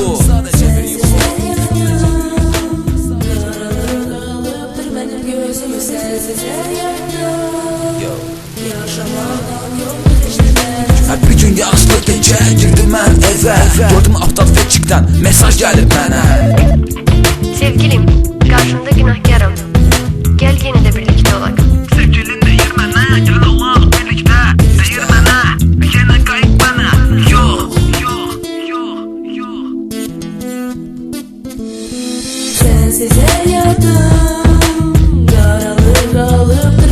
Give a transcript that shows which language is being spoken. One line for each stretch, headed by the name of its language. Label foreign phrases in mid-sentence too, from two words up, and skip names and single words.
Azerbaijani: Bir gün yağışlı gecə girdim mən evə. Gördüm aptal Facebook'dan mesaj gəlib mənə.
Turkish: Sevgilim, karşında günahkarım. Gel yine de birlikte olak.
Azerbaijani: Sevgilin deyir mənə, gəlin olaq birlikdə. Deyir mənə, yenə qayıt mənə. Yox.
Turkish: Sensiz hayatım karanlık alıp